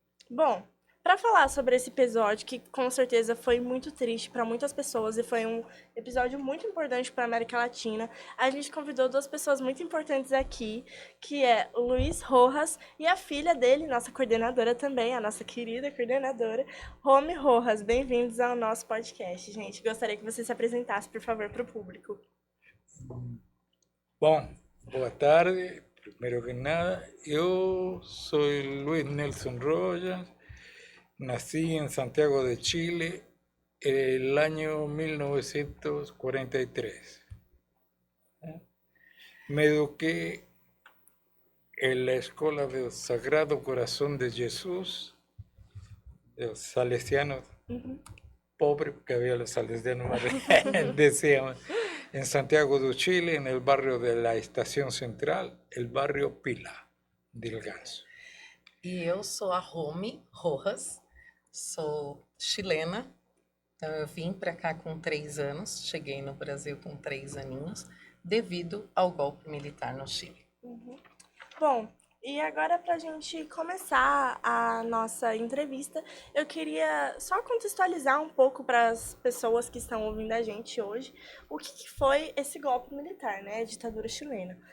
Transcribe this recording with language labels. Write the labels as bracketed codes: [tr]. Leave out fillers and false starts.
[pt] Bom, para falar sobre esse episódio, que com certeza foi muito triste para muitas pessoas e foi um episódio muito importante para a América Latina, a gente convidou duas pessoas muito importantes aqui, que é o Luiz Rojas e a filha dele, nossa coordenadora também, a nossa querida coordenadora, Romy Rojas. Bem-vindos ao nosso podcast, gente. Gostaria que você se apresentasse, por favor, para o público. Bom, boa tarde. [es] Primero que nada, yo soy Luis Nelson Rojas, nací en Santiago de Chile el año 1943. Me eduqué en la escuela del Sagrado Corazón de Jesús, de los salesianos, pobre, porque había los salesianos, decíamos, en Santiago de Chile, en el barrio de la Estación Central, el barrio Pila del Ganso. [pt] E eu sou a Romy Rojas, sou chilena. Então eu vim para cá com 3 anos, cheguei no Brasil com 3 aninhos, devido ao golpe militar no Chile. Bom, e agora para a gente começar a nossa entrevista, eu queria só contextualizar um pouco para as pessoas que estão ouvindo a gente hoje o que foi esse golpe militar, né, a ditadura chilena.